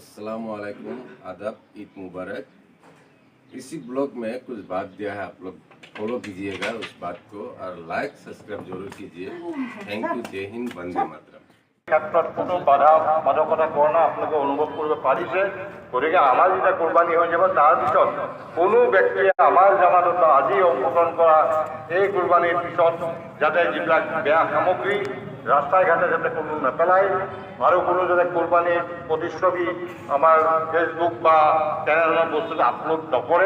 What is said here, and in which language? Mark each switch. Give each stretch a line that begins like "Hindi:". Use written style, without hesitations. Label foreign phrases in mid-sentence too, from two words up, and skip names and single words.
Hindi: अस्सलामुअलैकुम, आदाब, ईद मुबारक। इसी ब्लॉग में कुछ बात दिया है, आप लोग फॉलो कीजिएगा उस बात को और
English: like subscribe
Hindi: जरूर कीजिए।
English: thank you.
Hindi: जय हिंद, वंदे मातरम।
Assamese: ক্ষেত্ৰত কোনো বাধা বাধকতা কৰোণা আপোনালোকে অনুভৱ কৰিব পাৰিছে। গতিকে আমাৰ যেতিয়া কোৰবানী হৈ যাব তাৰপিছত কোনো ব্যক্তিয়ে আমাৰ জামানত আজি অংশগ্ৰহণ কৰা এই কোৰবানীৰ পিছত যাতে যিবিলাক বেয়া সামগ্ৰী ৰাস্তাই ঘাটে যাতে কোনো নেপেলায় আৰু কোনো যাতে কোৰবানীৰ প্ৰতিচ্ছবি আমাৰ ফেচবুক বা তেনেধৰণৰ বস্তুটো আপলোড নকৰে।